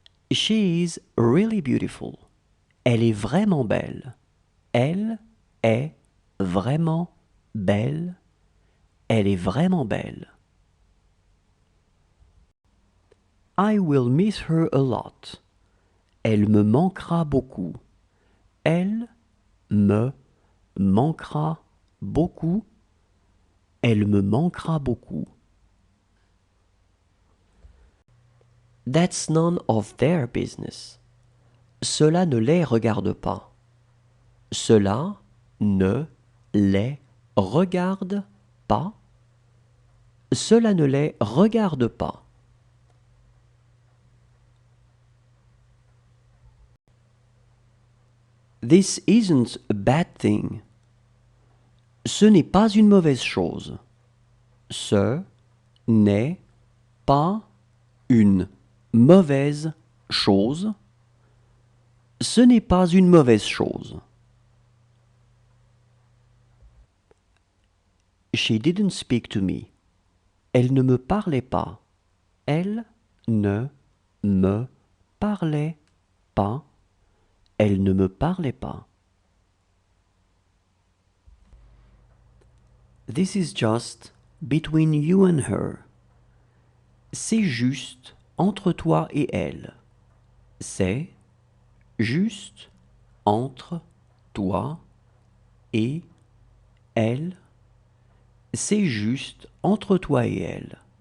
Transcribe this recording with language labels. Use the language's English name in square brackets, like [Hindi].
[English] She is really beautiful. [French] Elle est vraiment belle. Elle est vraiment belle. Elle est vraiment belle. [English] I will miss her a lot. [French] Elle me manquera beaucoup. Elle me manquera beaucoup. Elle me manquera beaucoup. [English] That's none of their business. [French] Cela ne les regarde pas. Cela ne les regarde pas. Cela ne les regarde pas. [English] This isn't a bad thing. [French] Ce n'est pas une mauvaise chose. Ce n'est pas une mauvaise chose. Ce n'est pas une mauvaise chose. [English] She didn't speak to me. [French] Elle ne me parlait pas. Elle ne me parlait pas. Elle ne me parlait pas. [English] This is just between you and her. [French] C'est juste entre toi et elle. C'est juste entre toi et elle. C'est juste entre toi et elle.